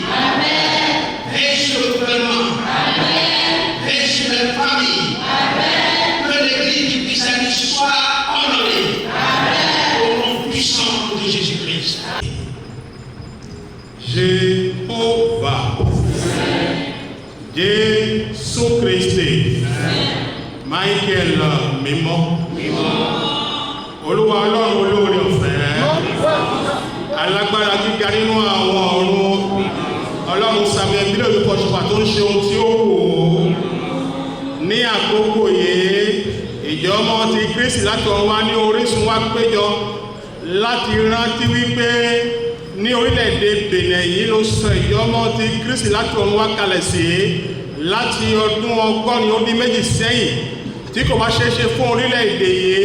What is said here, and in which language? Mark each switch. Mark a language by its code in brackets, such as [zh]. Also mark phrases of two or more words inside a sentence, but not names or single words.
[fr] Veille sur le gouvernement. Veille sur les familles. Que l'Église du christianisme soit honorée au nom puissant de Jésus-Christ. Jéhovah, Jésus-Christ, [yo] Michael Mímọ́, Olúwa Ọlọ́run olóore ọ̀fẹ́, alágbára gíga nínú àwọn ọ̀run, Ọlọ́run Samuel bílẹ̀ olùkọ́ Ṣọfà tó ń ṣe ohun tí ó wù ú. Ní àkókò yìí, ìjọ ọmọ ti Kristi láti ọ̀run wá ní orísun wá péjọ láti rántí wípé ní orílẹ̀-èdè Benin yìí ló sọ ìjọ ọmọ ti Kristi láti ọ̀run wá kalẹ̀ sí láti ọdún 182 sẹ́yìn tí kò bá ṣeéṣe fún orílẹ̀-èdè yìí.